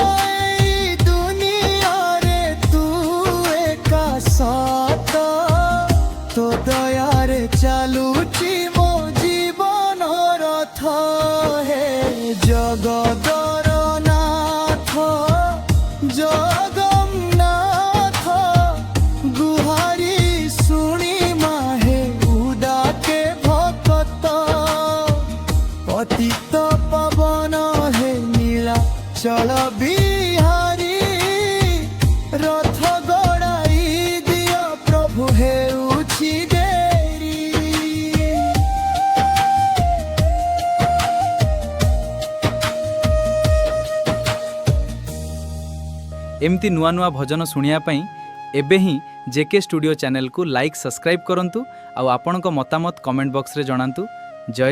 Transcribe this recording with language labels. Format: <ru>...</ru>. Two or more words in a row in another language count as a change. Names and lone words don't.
<or>ତୋ ଦୟାରେ ଚାଳୁଛି ମୋ ଜୀବନ ରଥ ହେ ଜଗଦର ନାଥ ଜଗନ୍ନାଥ ଗୁହାରି ଶୁଣି ମାହେ ଉଡ଼ାକେ ଭକତ ପତିତ ପବନ ହେ ନୀଳା ଚଳ ବିହାରୀ ରଥ ଗଡ଼ାଇ ଦିଅ ପ୍ରଭୁ ହେ ଏମିତି ନୂଆ ନୂଆ ଭଜନ ଶୁଣିବା ପାଇଁ ଏବେ ହିଁ ଜେକେ ଷ୍ଟୁଡିଓ ଚ୍ୟାନେଲ କୁ</or> <en>like subscribe</en> <or>କରନ୍ତୁ ଆ ଆପଣଙ୍କ ମତାମତ</or> <en>comment box</en> <or>ରେ ଜଣାନ୍ତୁ।</or>